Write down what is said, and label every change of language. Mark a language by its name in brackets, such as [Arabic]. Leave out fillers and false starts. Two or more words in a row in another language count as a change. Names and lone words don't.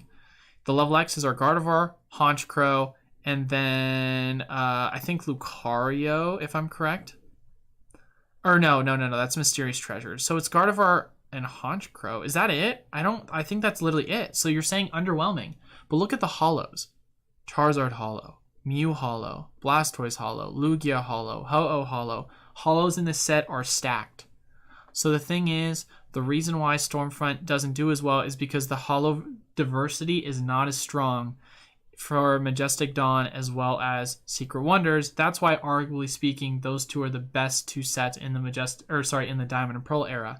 [English] The level X's are Gardevoir, Honchkrow, and then I think Lucario, if I'm correct. Or no, that's Mysterious Treasures. So it's Gardevoir and Honchkrow. Is that it? I think that's literally it. So you're saying underwhelming. But look at the holos. Charizard holo, Mew holo, Blastoise holo, Lugia holo, Ho-Oh holo. Holos in this set are stacked. So the thing is, the reason why Stormfront doesn't do as well is because the holo diversity is not as strong for Majestic Dawn as well as Secret Wonders. That's why, arguably speaking, those two are the best two sets in the in the Diamond and Pearl era.